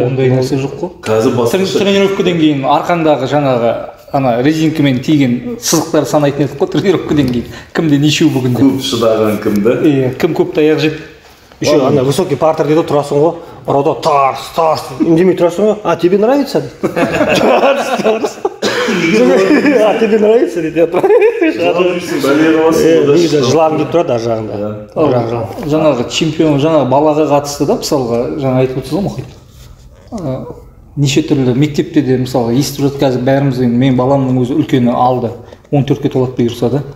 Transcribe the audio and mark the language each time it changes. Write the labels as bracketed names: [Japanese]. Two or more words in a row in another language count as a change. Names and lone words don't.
[Kazakh] ондай нәрсе жоқ қой. Қазір басқаша. Тренировкадан кейін арқандағы жаңағы ана резинкамен тиген сызықтар санайтын едік қой тренировкадан кейін. Кімде нешеу бүгінде. Көп шыдаған кімді? Кім көп таяқ жеді. Еще ана [Russian] высокий партер [Kazakh] дейді, тұрасың ғой, ұрада тарс, үндемей тұрасың ғой, [Russian] а тебе нравится? Тарс. А тебе нравится дейді. [Kazakh] Негізі жылағым келіп тұрады ар жағында. Жаңағы чемпион, жаңағы балаға қатысты да, мысалға, жаңа айтып отырсыз ғой Мұхит. Неше түрлі мектепте де мысалға естіп жүрді қазір бәріміз, мен баламның өзі үлкені алды, 14-ке толады бұйырса да.